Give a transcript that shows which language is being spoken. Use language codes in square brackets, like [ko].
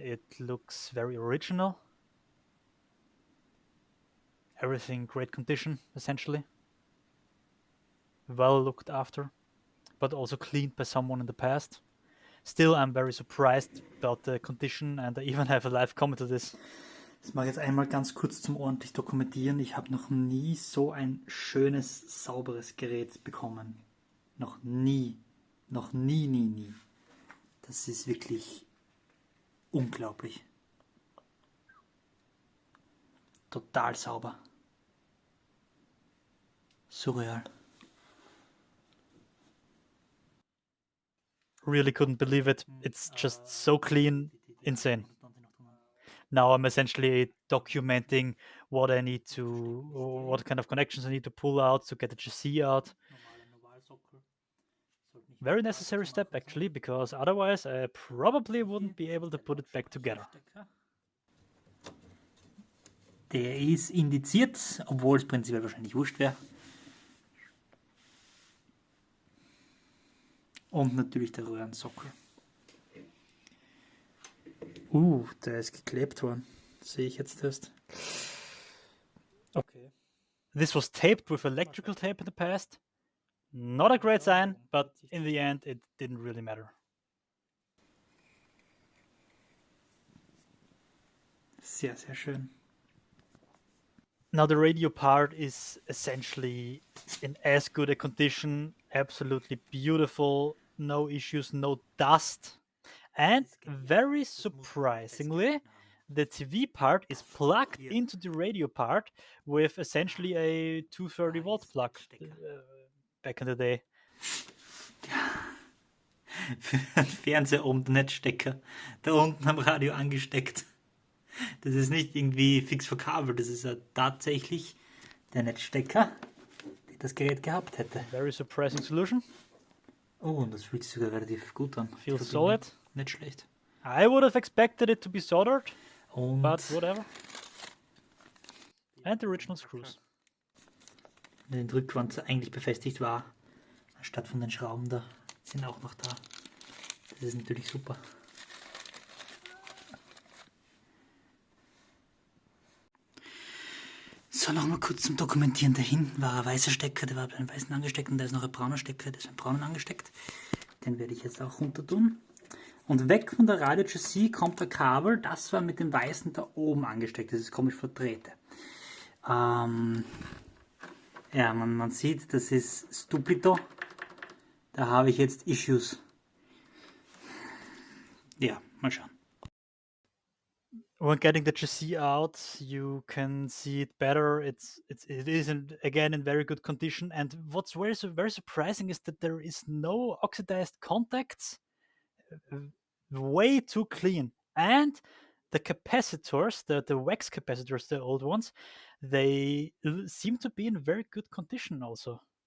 [en] It looks very original. Everything great condition, essentially. Well looked after, but also cleaned by someone in the past. Still, I'm very surprised about the condition and I even have a live comment to this. [de] Das mache ich jetzt einmal ganz kurz zum ordentlich dokumentieren. Ich habe noch nie so ein schönes, sauberes Gerät bekommen. Noch nie. Noch nie, nie, nie. Das ist wirklich unglaublich. Total sauber. [en] Surreal. Really couldn't believe it. It's just so clean. Insane. now I'm essentially documenting what I need to, what kind of connections I need to pull out to get the chassis out. Very necessary step actually, because otherwise I probably wouldn't be able to put it back together. [de] Der ist indiziert, obwohl es prinzipiell wahrscheinlich wurscht wäre. Und natürlich der Röhrensockel. Der ist geklebt worden. Sehe ich jetzt erst. Okay. [en] This was taped with electrical tape in the past. Not a great sign, but in the end it didn't really matter. [de] Sehr, sehr schön. [en] Now the radio part is essentially in as good a condition, absolutely beautiful, no issues, no dust. And very surprisingly, the TV part is plugged into the radio part with essentially a 230-volt plug back in the day. [de] Für einen Fernseher oben der Netzstecker, da unten am Radio angesteckt. Das ist nicht irgendwie fix verkabelt, das ist ja tatsächlich der Netzstecker, der das Gerät gehabt hätte. [en] Very surprising solution. [de] Oh, und das fühlt sich sogar relativ gut an. [en] Feels solid. [de] Nicht schlecht. [en] I would have expected it to be soldered, but whatever. And the original screws. [de] Wenn die Rückwand eigentlich befestigt war, anstatt von den Schrauben da, sind auch noch da. Das ist natürlich super. So, nochmal kurz zum Dokumentieren. Da hinten war ein weißer Stecker, der war bei einem weißen angesteckt, und da ist noch ein brauner Stecker, der ist beim braunen angesteckt. Den werde ich jetzt auch runter tun. Und weg von der Radio-Chassis kommt ein Kabel, das war mit dem weißen da oben angesteckt. Das ist komisch verdreht. Ja, man sieht, das ist Stupido. Da habe ich jetzt Issues. Ja, mal schauen. [en] When getting the chassis out, you can see it better. It is again in very good condition. And what's very surprising is that there is no oxidized contacts. Way too clean. And the capacitors, the wax capacitors, the old ones, they seem to be in very good condition also.